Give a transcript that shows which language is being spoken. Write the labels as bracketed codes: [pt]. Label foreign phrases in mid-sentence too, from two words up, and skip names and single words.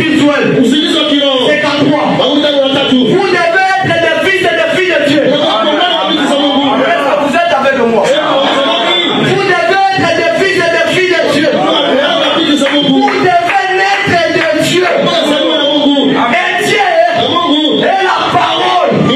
[fr] spirituel. [sw] usingizi wa kiroho. [fr] C'est qu'en toi. [sw] Hakutaki watatu. [fr] Vous devez être des fils et des filles de Dieu. Est-ce que vous êtes avec moi? Vous devez être des fils et des filles de Dieu. Vous devez naître de Dieu. Et Dieu est la parole.